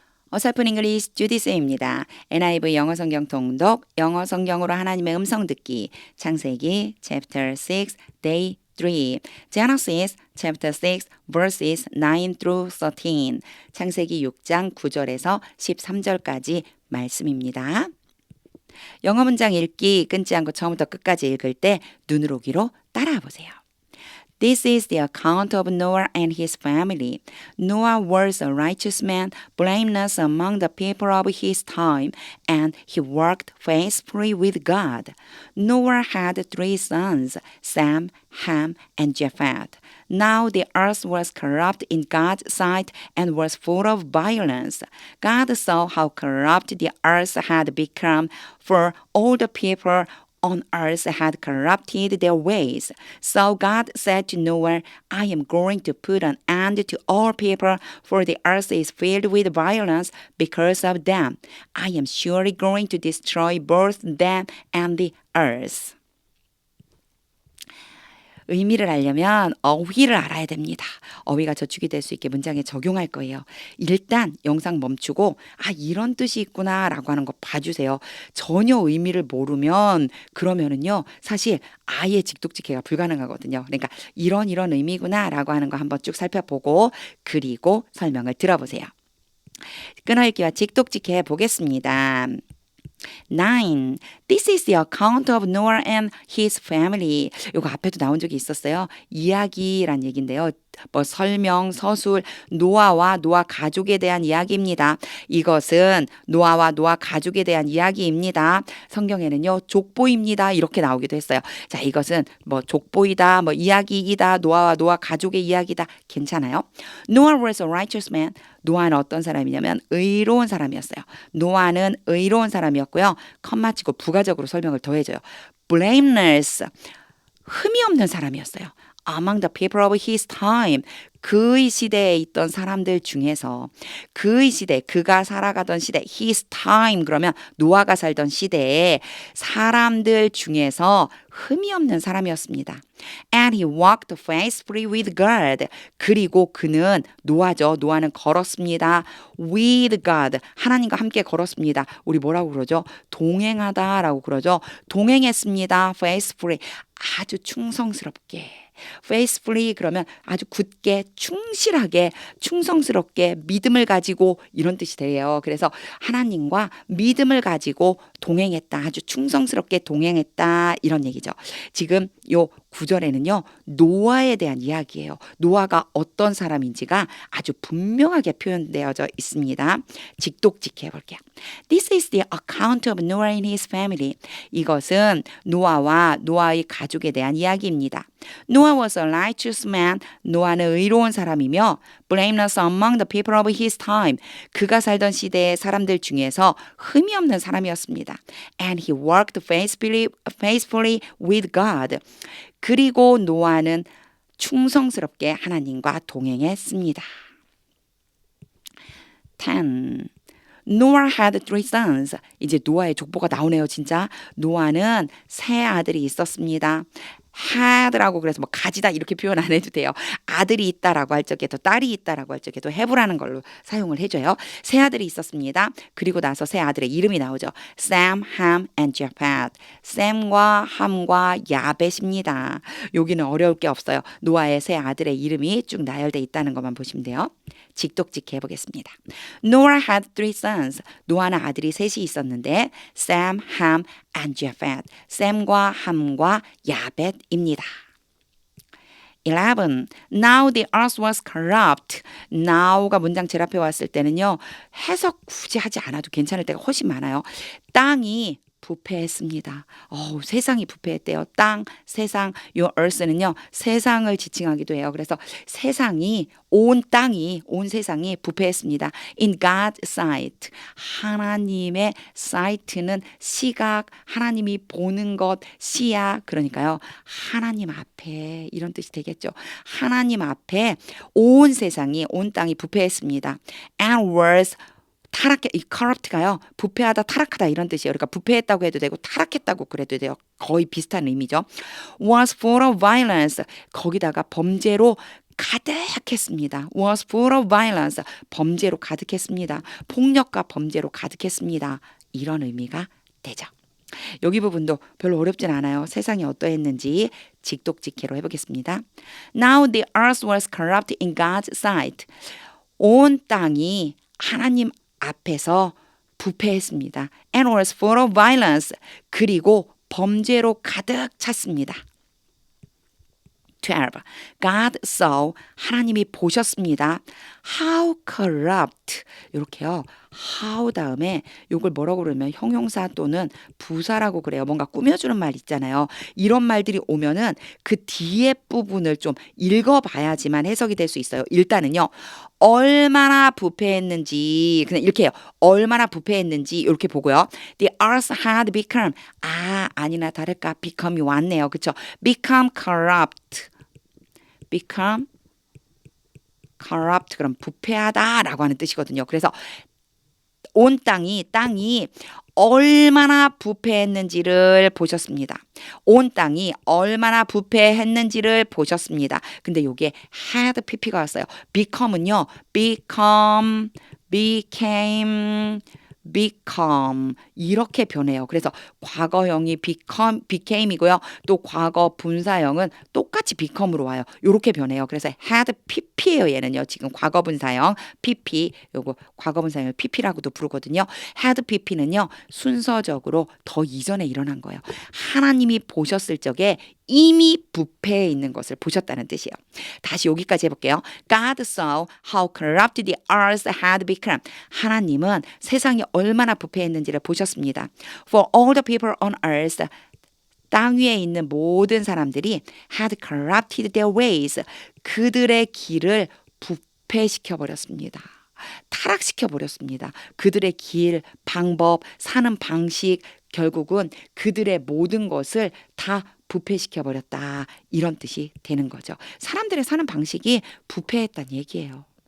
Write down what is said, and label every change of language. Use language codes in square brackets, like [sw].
[ko] 어설픈 잉글리시 주디스입니다. NIV 영어 성경 통독, 영어 성경으로 하나님의 음성 듣기, 창세기 [en] chapter 6, day 3, Genesis chapter 6, verses 9 through 13, [ko] 창세기 6장 9절에서 13절까지 말씀입니다. 영어 문장 읽기 끊지 않고 처음부터 끝까지 읽을 때 눈으로 귀로 따라와 보세요. [en] This is the account of Noah and his family. Noah was a righteous man, blameless among the people of his time, and he worked faithfully with God. Noah had 3 sons, Sam, Ham, and Japheth. Now the earth was corrupt in God's sight and was full of violence. God saw how corrupt the earth had become, for all the people on earth had corrupted their ways. So God said to Noah, I am going to put an end to all people, for the earth is filled with violence because of them. I am surely going to destroy both them and the earth. [ko] 의미를 알려면 어휘를 알아야 됩니다. 어휘가 저축이 될 수 있게 문장에 적용할 거예요. 일단 영상 멈추고 이런 뜻이 있구나 라고 하는 거 봐주세요. 전혀 의미를 모르면 그러면은요 사실 아예 직독직해가 불가능하거든요. 그러니까 이런 의미구나 라고 하는 거 한번 쭉 살펴보고 그리고 설명을 들어보세요. 끊어읽기와 직독직해 보겠습니다. [en] 9. This is the account of Noah and his family. [ko] 이거 앞에도 나온 적이 있었어요. 이야기란 얘기인데요. 설명, 서술, 노아와 노아 가족에 대한 이야기입니다. 이것은 노아와 노아 가족에 대한 이야기입니다. 성경에는요, 족보입니다. 이렇게 나오기도 했어요. 자, 이것은 족보이다, 이야기이다, 노아와 노아 가족의 이야기다. 괜찮아요? [en] Noah was a righteous man. [ko] 노아는 어떤 사람이냐면 의로운 사람이었어요. 노아는 의로운 사람이었고요. 컴마 치고 부가적으로 설명을 더해줘요. blameless, 흠이 없는 사람이었어요. [en] Among the people of his time, [ko] 그의 시대에 있던 사람들 중에서 그의 시대, 그가 살아가던 시대, [en] his time [ko] 그러면 노아가 살던 시대에 사람들 중에서 흠이 없는 사람이었습니다. [en] And he walked faithfully with God. [ko] 그리고 그는 노아는 걸었습니다. [en] With God. [ko] 하나님과 함께 걸었습니다. 우리 뭐라고 그러죠? 동행하다라고 그러죠. 동행했습니다. Faithfully. 아주 충성스럽게. faithfully 그러면 아주 굳게 충실하게 충성스럽게 믿음을 가지고 이런 뜻이 돼요. 그래서 하나님과 믿음을 가지고 동행했다. 아주 충성스럽게 동행했다. 이런 얘기죠. 지금 요 9절에는요. 노아에 대한 이야기예요. 노아가 어떤 사람인지가 아주 분명하게 표현되어져 있습니다. 직독직해 볼게요. [en] This is the account of Noah and his family. [ko] 이것은 노아와 노아의 가족에 대한 이야기입니다. [en] Noah was a righteous man. [ko] 노아는 의로운 사람이며 [en] blameless among the people of his time. [ko] 그가 살던 시대의 사람들 중에서 흠이 없는 사람이었습니다. [en] And he worked faithfully with God. [ko] 그리고 노아는 충성스럽게 하나님과 동행했습니다. [en] 10. Noah had 3 sons. [ko] 이제 노아의 족보가 나오네요, 진짜. 노아는 3 아들이 있었습니다. had라고 그래서 가지다 이렇게 표현 안 해도 돼요. 아들이 있다라고 할 적에도 딸이 있다라고 할 적에도 have라는 걸로 사용을 해줘요. 3 아들이 있었습니다. 그리고 나서 3 아들의 이름이 나오죠. Sam, Ham, and Japheth. 샘과 함과 야벳입니다. 여기는 어려울 게 없어요. 노아의 3 아들의 이름이 쭉 나열돼 있다는 것만 보시면 돼요. 직독직해 보겠습니다. [en] Noah had 3 sons. [ko] 노아는 아들이 3이 있었는데 Sam, Ham, and Japheth. 샘과 함과 야벳입니다. 11. [en] Now the earth was corrupt. [ko] Now가 문장 제일 앞에 왔을 때는요. 해석 굳이 하지 않아도 괜찮을 때가 훨씬 많아요. 땅이 부패했습니다. 세상이 부패했대요. 땅, 세상, 요 earth는요. 세상을 지칭하기도 해요. 그래서 온 세상이 부패했습니다. [en] In God's sight. [ko] 하나님의 sight는 시각, 하나님이 보는 것, 시야. 그러니까요. 하나님 앞에 이런 뜻이 되겠죠. 하나님 앞에 온 세상이, 온 땅이 부패했습니다. [en] And was [ko] 이 corrupt가요. 부패하다, 타락하다 이런 뜻이에요. 그러니까 부패했다고 해도 되고 타락했다고 그래도 돼요. 거의 비슷한 의미죠. [en] was full of violence. [ko] 거기다가 범죄로 가득했습니다. [en] was full of violence. [ko] 범죄로 가득했습니다. 폭력과 범죄로 가득했습니다. 이런 의미가 되죠. 여기 부분도 별로 어렵진 않아요. 세상이 어떠했는지 직독직해로 해보겠습니다. [en] Now the earth was corrupt in God's sight. [ko] 온 땅이 하나님 앞에서 부패했습니다. [en] And was full of violence. [ko] 그리고 범죄로 가득 찼습니다. [en] 12. God saw. [ko] 하나님이 보셨습니다. [en] How corrupt. [ko] 이렇게요. how 다음에 이걸 뭐라고 그러면 형용사 또는 부사라고 그래요. 뭔가 꾸며주는 말 있잖아요. 이런 말들이 오면은 그 뒤에 부분을 좀 읽어봐야지만 해석이 될 수 있어요. 일단은요. 얼마나 부패했는지 그냥 이렇게 해요. 얼마나 부패했는지 이렇게 보고요. [en] The earth had become. [ko] 아니나 다를까 become이 왔네요. [en] 그렇죠? become corrupt. become corrupt. [ko] 그럼 부패하다라고 하는 뜻이거든요. 그래서 온 땅이 얼마나 부패했는지를 보셨습니다. 온 땅이 얼마나 부패했는지를 보셨습니다. 근데 요게 had pp가 왔어요. become은요. [en] become, became, become [ko] 이렇게 변해요. 그래서 과거형이 became이고요. 또 과거 분사형은 똑같이 become으로 와요. 이렇게 변해요. 그래서 had pp예요. 얘는요. 지금 과거 분사형 pp 요거 과거 분사형을 pp라고도 부르거든요. had pp는요. 순서적으로 더 이전에 일어난 거예요. 하나님이 보셨을 적에 이미 부패해 있는 것을 보셨다는 뜻이에요. 다시 여기까지 해볼게요. [en] God saw how corrupt the earth had become. [ko] 하나님은 세상이 얼마나 부패했는지를 보셨습니다. [en] For all the people on earth, [ko] 땅 위에 있는 모든 사람들이 [en] had corrupted their ways. [ko] 그들의 길을 부패시켜 버렸습니다. 타락시켜 버렸습니다. 그들의 길, 방법, 사는 방식, 결국은 그들의 모든 것을 다 부패시켜 버렸다. 이런 뜻이 되는 거죠. 사람들의 사는 방식이 부패했다는 얘기예요.